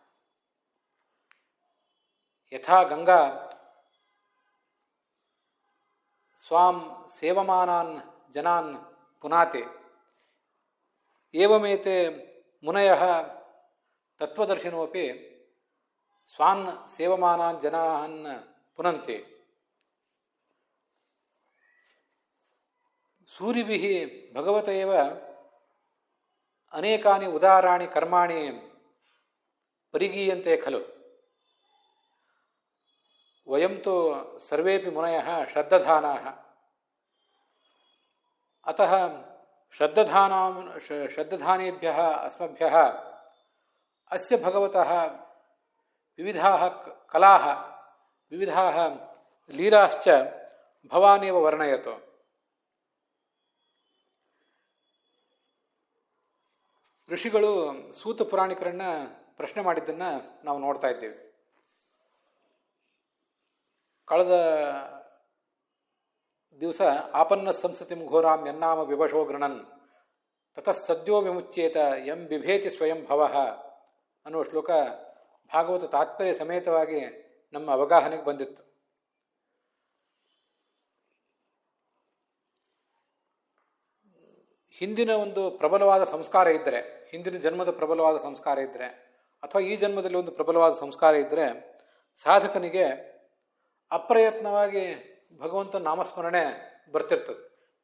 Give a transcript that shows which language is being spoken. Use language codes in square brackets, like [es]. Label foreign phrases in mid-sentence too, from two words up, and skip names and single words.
[sa] ಯಥಾ ಗಂಗಾ ಸ್ವಾಂ ಸೇವಮಾನಾನ್ ಜನಾನ್ ಪುನಾತಿ ಏವಮೇತೆ ಮುನಯಃ ತತ್ವದರ್ಶಿನೋಪಿ ಸ್ವಾನ್ ಸೇವಮಾನಾನ್ ಜನಾನ್ ಪುನಂತಿ. ಸೂರಿಭಿಃ ಭಗವತ ಏವ ಅನೇಕಾನಿ ಉದಾರಾಣಿ ಕರ್ಮಾಣಿ ಪರಿಗೀಯಂತೆ ಖಲು. ವಯಂ ತು ಸರ್ವೇಪಿ ಮುನಯಃ ಶ್ರದ್ಧಧಾನಾಃ. ಅತಃ ಶ್ರದ್ಧಧಾನೇಭ್ಯಃ ಅಸ್ಮಭ್ಯಃ ಅಸ್ಯ ಭಗವತಃ ವಿವಿಧಾಃ ಕಲಾಃ ವಿವಿಧಾಃ ಲೀಲಾಶ್ಚ ಭವಾನೇವ ವರ್ಣಯತು. [kn] ಋಷಿಗಳು ಸೂತ ಪುರಾಣಿಕರನ್ನ ಪ್ರಶ್ನೆ ಮಾಡಿದ್ದನ್ನು ನಾವು ನೋಡ್ತಾ ಇದ್ದೇವೆ. ಕಳೆದ ದಿವಸ [sa] ಆಪನ್ನ ಸಂಸತಿಂ ಘೋರಾಂ ಯನ್ನಾಮ ವಿಭಶೋ ಗೃಣನ್ ತತಃ ಸದ್ಯೋ ವಿಮುಚ್ಯೇತ ಯಂ ಬಿಭೇತಿ ಸ್ವಯಂ ಭವಃ [kn] ಅನ್ನುವ ಶ್ಲೋಕ ಭಾಗವತ ತಾತ್ಪರ್ಯ ಸಮೇತವಾಗಿ ನಮ್ಮ ಅವಗಾಹನೆಗೆ ಬಂದಿತ್ತು. ಹಿಂದಿನ ಒಂದು ಪ್ರಬಲವಾದ ಸಂಸ್ಕಾರ ಇದ್ದರೆ, ಹಿಂದಿನ ಜನ್ಮದ ಪ್ರಬಲವಾದ ಸಂಸ್ಕಾರ ಇದ್ದರೆ, ಅಥವಾ ಈ ಜನ್ಮದಲ್ಲಿ ಒಂದು ಪ್ರಬಲವಾದ ಸಂಸ್ಕಾರ ಇದ್ದರೆ ಸಾಧಕನಿಗೆ ಅಪ್ರಯತ್ನವಾಗಿ ಭಗವಂತನ ನಾಮಸ್ಮರಣೆ ಬರ್ತಿರ್ತದೆ.